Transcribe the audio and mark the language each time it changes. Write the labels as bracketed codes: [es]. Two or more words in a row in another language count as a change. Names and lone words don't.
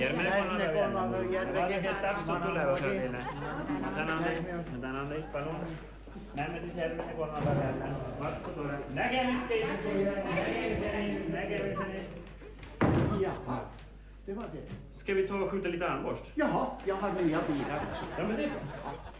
[et] Järgmine kolmapäev. Vaadake, täpselt tulevad teile. Tänan teid, palun. Näeme siis järgmine kolmapäev jälle. Marko tule. Nägemist teile. Nägemiseni. [sv] Jaha, det var det. Ska vi ta och skjuta lite armborst? Jaha, jag har nya bilar också. Ja, men det är bra.